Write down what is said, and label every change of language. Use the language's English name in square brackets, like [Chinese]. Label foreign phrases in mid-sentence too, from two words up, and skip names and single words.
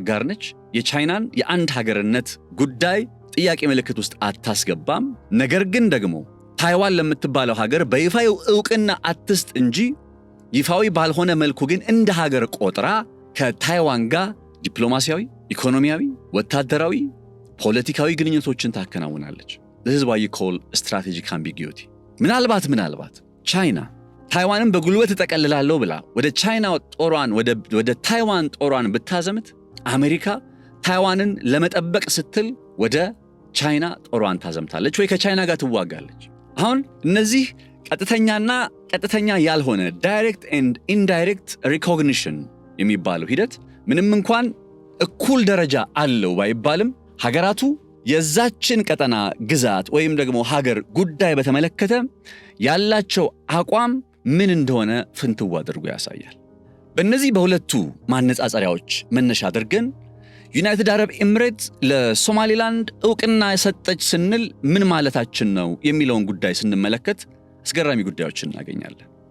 [Amharic] አጋር ነች፣ የቻይናን የአንድ ሀገርነት ጉዳይ ጥያቄ ምልክት ውስጥ አታስገባም። ነገር ግን ደግሞ ታይዋን ለምትባለው ሀገር በይፋዊ ዕውቅና አትስጥ እንጂ ይፋዊ ባልሆነ መልኩ ግን እንደ ሀገር ቆጥራ ከታይዋን ጋር ዲፕሎማሲያዊ፣ ኢኮኖሚያዊ፣ ወታደራዊ፣ ፖለቲካዊ ግንኙነቶችን ታከናውናለች። [English] This is why you call strategic ambiguity. [Amharic] ምናልባት ቻይና ታይዋንን በጉልበት ተጠቀልላለሁ ብላ ወደ ቻይና ጦሯን ወደ ታይዋን ጦሯን ብታዘምት አሜሪካ ታይዋንን ለመጠበቅ ስትል ወደ ቻይና ጦሯን ታዘምታለች ወይ ከቻይና ጋር ትዋጋለች። አሁን እነዚህ ቀጥተኛና ቀጥተኛ ያልሆነ [English] direct and indirect recognition [Amharic] የሚባለው ሂደት ምንም እንኳን እኩል ደረጃ አለው ባይባልም ሀገራቱ የዛችን ቀጠና ግዛት ወይም ደግሞ ሀገር ጉዳይ በተመለከተ ያላቸው አቋም ምን እንደሆነ ፍንትው አድርጎ ያሳያል። በእነዚህ በሁለቱ ማነጻጸሪያዎች መነሻ አድርገን ዩናይትድ አረብ ኤሚሬትስ ለሶማሊላንድ ዕውቅና የሰጠች ስንል ምን ማለታችን ነው የሚለውን ጉዳይ ስንመለከት አስገራሚ ጉዳዮችን እናገኛለን።